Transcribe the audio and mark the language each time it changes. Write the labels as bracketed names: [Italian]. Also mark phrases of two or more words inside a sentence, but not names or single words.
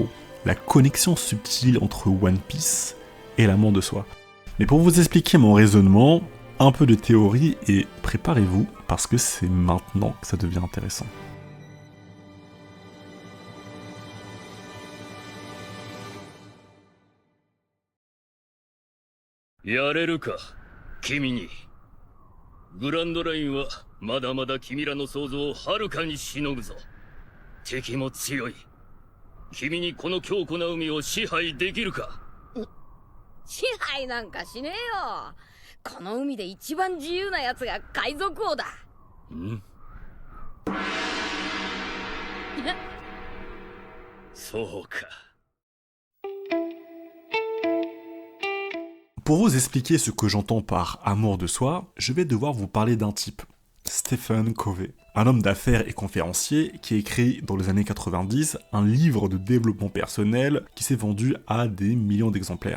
[French] La connexion subtile entre One Piece et l'amour de soi. Mais pour vous expliquer mon raisonnement, un peu de théorie et préparez-vous parce que c'est maintenant que ça devient intéressant. [Japanese] やれるか、君に。グランドラインはまだまだ君らの想像をはるかにしのぐぞ。敵も強い。君にこの強固な海を支配できるか。支配なんかしねえよ。この海で一番自由な奴が海賊王だ。んそうか。 [French] Pour vous expliquer ce que j'entends par amour de soi, je vais devoir vous parler d'un type, Stephen Covey, un homme d'affaires et conférencier qui a écrit dans les années 90 un livre de développement personnel qui s'est vendu à des millions d'exemplaires.